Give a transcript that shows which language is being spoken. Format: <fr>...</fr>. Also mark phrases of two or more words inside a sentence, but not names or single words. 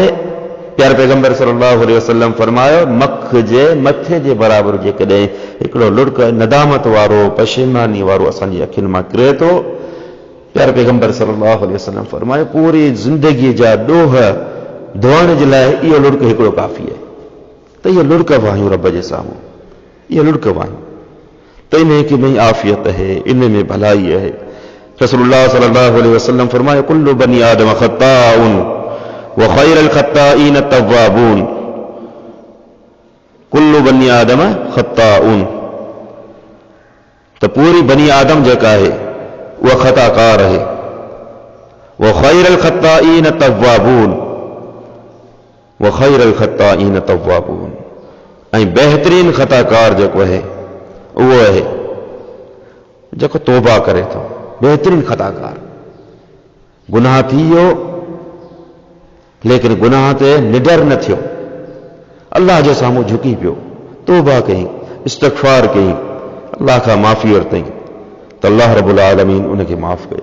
<sd>प्यारे पैगंबर</sd> <ar>صلى الله عليه وسلم</ar> <sd>फरमायो, मख जे मथे जे बराबरि जेकॾहिं हिकिड़ो लुड़क नदामत वारो, पशेमानी वारो असांजी अखियुनि मां किरे थो, प्यारे पैगंबर</sd> <ar>صلى الله عليه وسلم</ar> <sd>फरमायो, पूरी ज़िंदगीअ जा ॾोह धोइण जे लाइ इहो लुड़क हिकिड़ो काफ़ी आहे। त इहो लुड़क वाहियूं रब जे साम्हूं, इहो लुड़क वाहियूं, त इन में आफ़ियत है, इन में भलाई है।</sd> <ar>رسول الله صلى الله عليه وسلم फरमाया, كل بني آدم خطاء وخير الخطائين التوابون. كل بني آدم خطاء,</ar> <sd>त पूरी बनी आदम जेका आहे उहा ख़ताकार आहे।</sd> <ar>وخير الخطائين التوابون، وخير الخطائين التوابون,</ar> <sd>ऐं बहितरीन ख़ताकार जेको आहे उहो आहे जेको तौबा करे थो। बेहतरीन ख़ताकार, गुनाह थी वियो लेकिन गुनाह ते निडर न थियो, अल्लाह जे साम्हूं झुकी पियो, तौबा कई, इस्तग़फ़ार कई, अल्लाह खां माफ़ी वरितई, त</sd> <ar>الله رب العالمين</ar> <sd>उनखे माफ़ कयो।</sd>